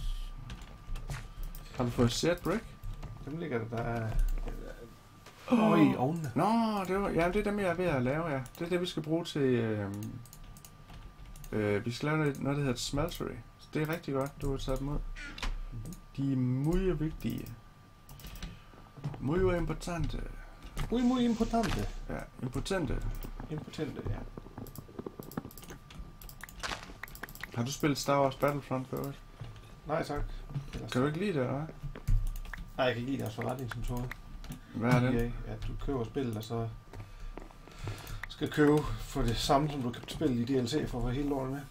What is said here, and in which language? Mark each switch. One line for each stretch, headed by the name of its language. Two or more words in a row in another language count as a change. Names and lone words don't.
Danish: Har du fået
English: seared brick?
Danish: Dem ligger der i ovnene. Nå, det er dem, jeg er ved at lave, ja. Det er det, vi skal bruge til... vi skal lave noget, der hedder et smeltery. Så det er rigtig godt, du har taget dem ud. De er meget vigtige.
Spanish: Muy importante. Muy importante.
Danish: Ja, impotente.
Spanish: Impotente,
Danish: ja. Har du spillet Star Wars Battlefront før? Nej, tak. Kan du ikke lide det, eller hvad? Nej, jeg kan ikke lide deres forretningsmetode. Hvad er det? At du køber spillet, og så skal købe for det samme, som du kan spille i DLC, for at få hele lortet med.